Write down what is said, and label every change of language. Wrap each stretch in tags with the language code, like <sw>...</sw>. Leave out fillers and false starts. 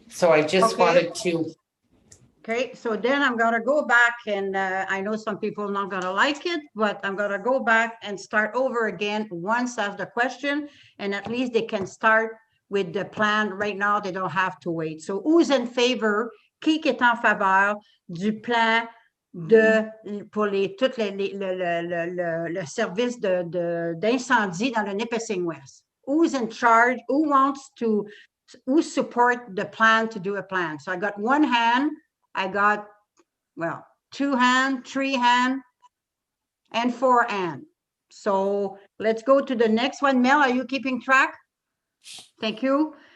<en>So I just wanted to. Okay, so then I'm gonna go back and I know some people are not gonna like it, but I'm gonna go back and start over again once asked the question, and at least they can start with the plan right now. They don't have to wait. So who's in favor?</en> <fr>Qui est en faveur du plan pour tout le service d'incendie dans le Nipissing West?</fr> <en>Who's in charge? Who support the plan to do a plan? So I got one hand. I got, well, 2 hand, 3 hand, and 4 hand. So let's go to the next one. Mel, are you keeping track? Thank you.</en>